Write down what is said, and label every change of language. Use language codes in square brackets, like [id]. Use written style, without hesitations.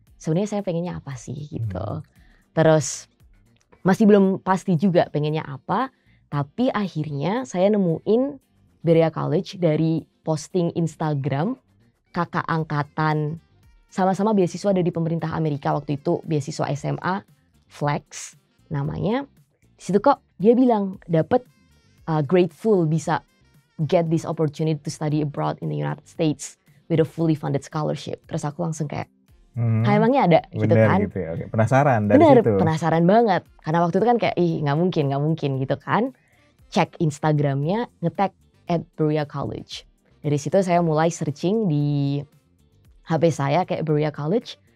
[id] Sebenarnya saya pengennya apa sih gitu. Terus masih belum pasti juga pengennya apa. Tapi akhirnya saya nemuin Berea College dari posting Instagram kakak angkatan sama-sama beasiswa dari pemerintah Amerika waktu itu, beasiswa SMA Flex namanya. Di situ kok dia bilang dapat [en] grateful bisa get this opportunity to study abroad in the United States with a fully funded scholarship. [id] Terus aku langsung kayak emangnya ada gitu kan. Gitu ya. Oke. Penasaran dari situ. Penasaran banget. Karena waktu itu kan kayak nggak mungkin gitu kan. Cek Instagramnya, nge-tag @Berea College. Dari situ saya mulai searching di HP saya kayak Berea College.